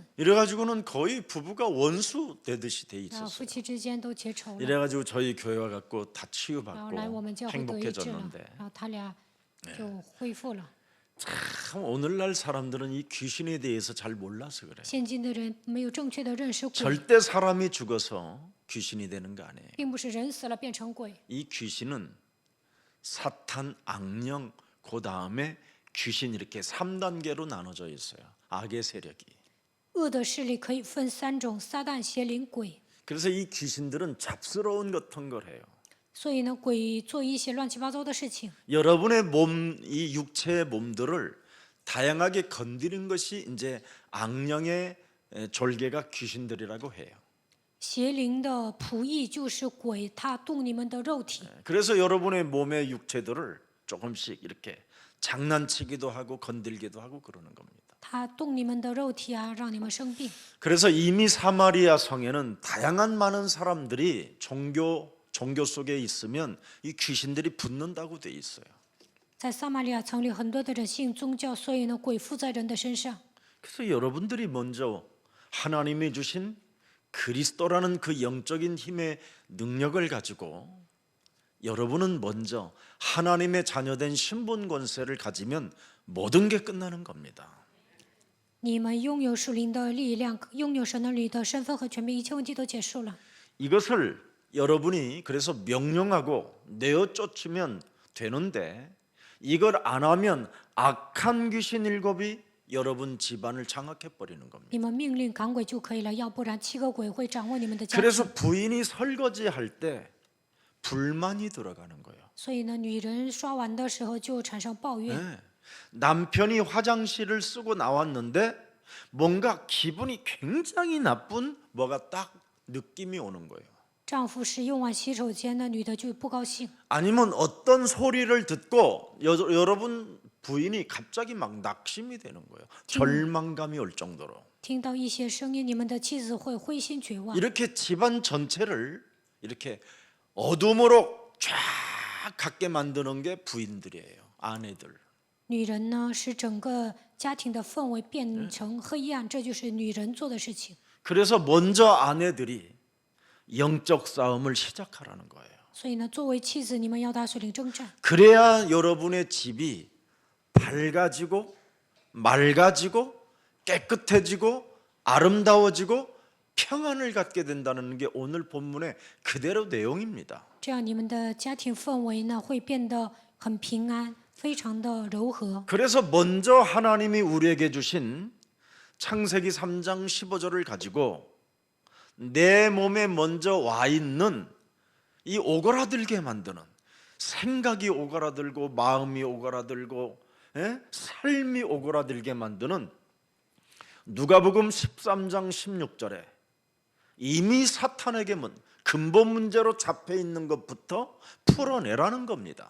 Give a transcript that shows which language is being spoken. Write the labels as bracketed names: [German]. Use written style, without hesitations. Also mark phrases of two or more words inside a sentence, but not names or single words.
[Korean] 이래가지고는 거의 부부가 원수 되듯이 돼 [Chinese] 然后夫 [Korean] 있었어요. [Chinese] 妻之间都结仇了， [Korean] 이래가지고 저희 교회 와갖고 다 [Chinese] 然后来我 [Korean] 치유받고 [Chinese] 们教会得医治了， [Korean] 행복해졌는데 [Chinese] 然后他俩就恢复了。 [Korean] 참 오늘날 사람들은 이 귀신에 대해서 잘 몰라서 그래. [Chinese] 现今的人没有正确的认识鬼， [Korean] 절대 사람이 죽어서 귀신이 되는 거 아니에요. [Chinese] 并不是人死了变成鬼， [Korean] 이 귀신은 사탄, 악령, 그 다음에 귀신 이렇게 3단계로 나눠져 있어요. 악의 세력이. [Chinese] 恶的势力可以分三种：撒旦、邪灵、鬼。 [Korean] 그래서 이 귀신들은 잡스러운 같은 걸 해요. [Chinese] 所以呢，鬼做一些乱七八糟的事情。 [Korean] 여러분의 몸, 이 육체의 몸들을 다양하게 건드린 것이 이제 악령의 졸개가 귀신들이라고 해요. [Chinese] 邪灵的仆役就是鬼，他动你们的肉体。 [Korean] 그래서 여러분의 몸의 육체들을 조금씩 이렇게 장난치기도 하고 건들기도 하고 그러는 겁니다. [Chinese] 他动你们的肉体啊，让你们生病。 [Korean] 그래서 이미 사마리아 성에는 다양한 많은 사람들이 종교 속에 있으면 이 귀신들이 붙는다고 돼 있어요. [Chinese] 在撒玛利亚城里，很多的人信宗教，所以呢，鬼附在人的身上。 [Korean] 그래서 여러분들이 먼저 하나님이 주신 그리스도라는 그 영적인 힘의 능력을 가지고 여러분은 먼저 하나님의 자녀된 신분 권세를 가지면 모든 게 끝나는 겁니다. [Chinese] 你们拥有属灵的力量，拥有神的里的身份和权柄，一切问题都结束了。 [Korean] 이것을 여러분이 그래서 명령하고 내어 쫓으면 되는데 이걸 안 하면 악한 귀신 일곱이 여러분 집안을 장악해 버리는 겁니다. [Chinese] 你们命令赶鬼就可以了，要不然7个鬼会掌握你们的家 [Korean] 그래서 [Chinese] 庭。 [Korean] 부인이 설거지할 때 불만이 들어가는 거예요. [Chinese] 所以呢，女人刷碗的时候就产生抱怨。 [Korean] 네. 남편이 화장실을 쓰고 나왔는데 뭔가 기분이 굉장히 나쁜 뭐가 딱 느낌이 오는 거예요. [Chinese] 丈夫是用完洗手间，那女的就不高兴。 [Korean] 아니면 어떤 소리를 듣고 여러분 부인이 갑자기 막 낙심이 되는 거예요. 절망감이 올 정도로. [Chinese] 听到一些声音，你们的妻子会灰心绝望。 [Korean] 이렇게 집안 전체를 이렇게 어둠으로 쫙 갖게 만드는 게 부인들이에요. 아내들. [Chinese] 女人呢，使整个家庭的氛围变成黑暗，这就是女人做的事情。 [Korean] 그래서 먼저 아내들이 영적 싸움을 시작하라는 거예요. [Chinese] 所以呢，作为妻子，你们要打属灵征战， [Korean] 그래야 여러분의 집이 밝아지고 맑아지고 깨끗해지고 아름다워지고 평안을 갖게 된다는 게 오늘 본문의 그대로 내용입니다. [Chinese] 这样你们的家庭氛围呢会变得很平安，非常的柔和。 [Korean] 그래서 먼저 하나님이 우리에게 주신 창세기 3장 15절을 가지고 내 몸에 먼저 와 있는 이 오그라들게 만드는 생각이 오그라들고 마음이 오그라들고 삶이 오그라들게 만드는 누가복음 13장 16절에 이미 사탄에게 근본 문제로 잡혀 있는 것부터 풀어내라는 겁니다.